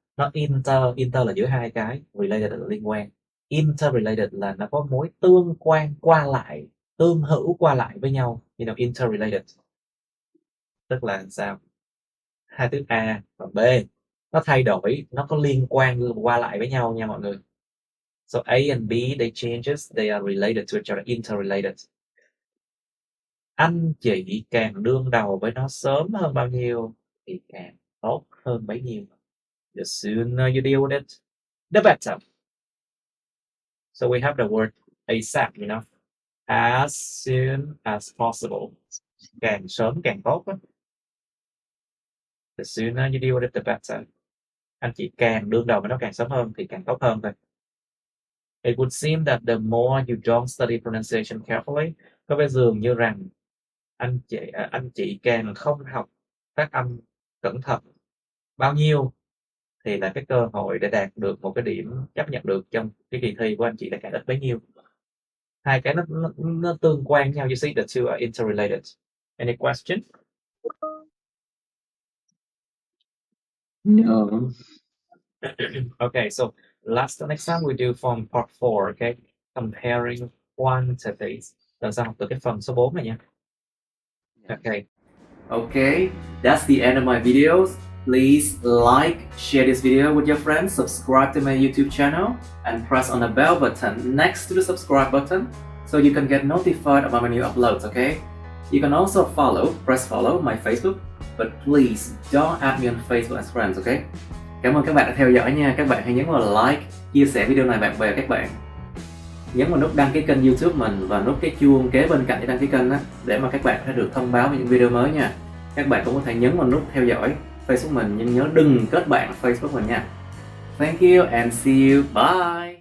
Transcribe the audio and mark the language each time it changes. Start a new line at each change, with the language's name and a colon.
Vietnamese: Nó inter là giữa hai cái, related là liên quan. Interrelated là nó có mối tương quan qua lại, tương hữu qua lại với nhau,
English: you know, interrelated.
Vietnamese: Tức là sao? Hai từ A và B nó thay đổi, nó có liên quan qua lại với nhau nha mọi người.
English: So A and B, they changes, they are related to each other, interrelated.
Vietnamese: Anh chị càng đương đầu với nó sớm hơn bao nhiêu thì càng tốt hơn bấy nhiêu.
English: The sooner you deal with it, the better. So we have the word ASAP, you know, as soon as possible.
Vietnamese: Càng sớm càng tốt á.
English: The sooner you deal with it, the better.
Vietnamese: Anh chị càng đương đầu với nó càng sớm hơn thì càng tốt hơn thôi.
English: It would seem that the more you don't study pronunciation carefully,
Vietnamese: có vẻ dường như rằng anh chị càng không học phát âm cẩn thận bao nhiêu thì là cái cơ hội để đạt được một cái điểm chấp nhận được trong cái kỳ thi của anh chị là càng ít bấy nhiêu. Hai cái nó tương quan nhau.
English: You see, the two are interrelated. Any question? No. Okay, so next time we do from part 4, okay? Comparing quantities.
Vietnamese: Lần sau học từ cái phần số 4 này nha.
English: Okay. Okay, that's the end of my videos. Please like, share this video with your friends, subscribe to my YouTube channel, and press on the bell button next to the subscribe button so you can get notified about my new uploads, okay? You can also press follow my Facebook, but please don't add me on Facebook as friends, okay?
Vietnamese: Cảm ơn các bạn đã theo dõi nha. Các bạn hãy nhấn vào like, chia sẻ video này bạn bè các bạn. Nhấn vào nút đăng ký kênh YouTube mình và nút cái chuông kế bên cạnh để đăng ký kênh đó, để mà các bạn sẽ được thông báo về những video mới nha. Các bạn cũng có thể nhấn vào nút theo dõi Facebook mình, nhưng nhớ đừng kết bạn Facebook mình nha.
English: Thank you and see you. Bye.